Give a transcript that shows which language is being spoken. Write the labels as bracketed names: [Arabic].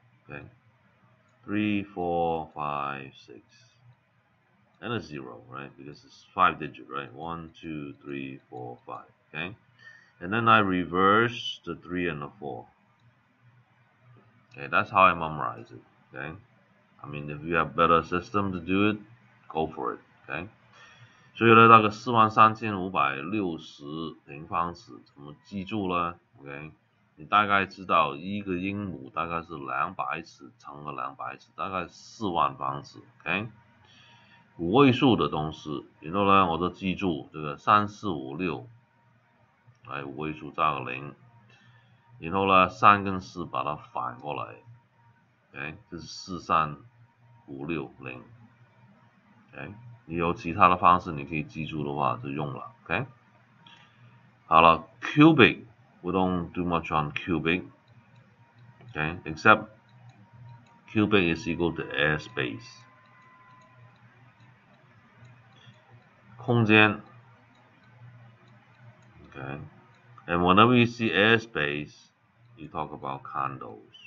[English] Okay, 3, 4, 5, 6. And a 0, right? Because it's 5 digit, right? 1, 2, 3, 4, 5. Okay, and then I reverse the 3 and the 4. Okay, that's how I memorize it. Okay, I mean, if you have better system to do it, go for it. [Chinese] Okay, 所以呢，那个43,560平方尺怎么记住呢 ？OK， 你大概知道一个英亩大概是200尺乘个200尺，大概4万方尺。 OK， 5位数的东西，然后呢，我都记住这个3、4、5、6。来五位数加个0，然后呢3跟4把它反过来 ，OK， 这是43560 ，OK， 你有其他的方式你可以记住的话就用了 ，OK。好了 [English] ，cubic we don't do much on cubic， okay， except cubic is equal to airspace， 空间 ，okay， and whenever you see airspace you talk about condos，